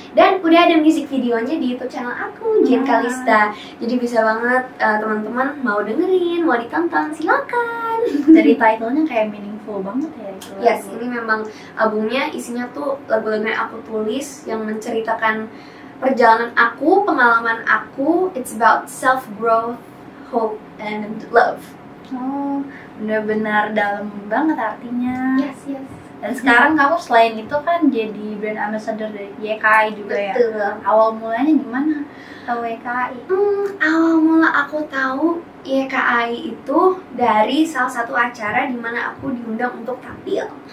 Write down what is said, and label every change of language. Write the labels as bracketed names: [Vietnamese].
[Indonesian] Dan udah ada music videonya di YouTube channel aku, Jane Kalista. Jadi bisa banget teman-teman mau dengerin, mau ditonton, silakan. Dari titlenya kayak meaningful banget ya itu. Yes, ini memang albumnya isinya tuh lagu-lagu yang aku tulis yang menceritakan perjalanan aku, pengalaman aku. [English] It's about self-growth, hope, and love. [Indonesian] Oh, benar-benar dalam banget artinya. [English] Yes. [Indonesian] Dan sekarang kamu selain itu kan jadi brand ambassador dari YKI juga. Betul. Ya. Awal mulanya gimana tahu YKI? Awal mula aku tahu YKI itu dari salah satu acara di mana aku diundang untuk tampil.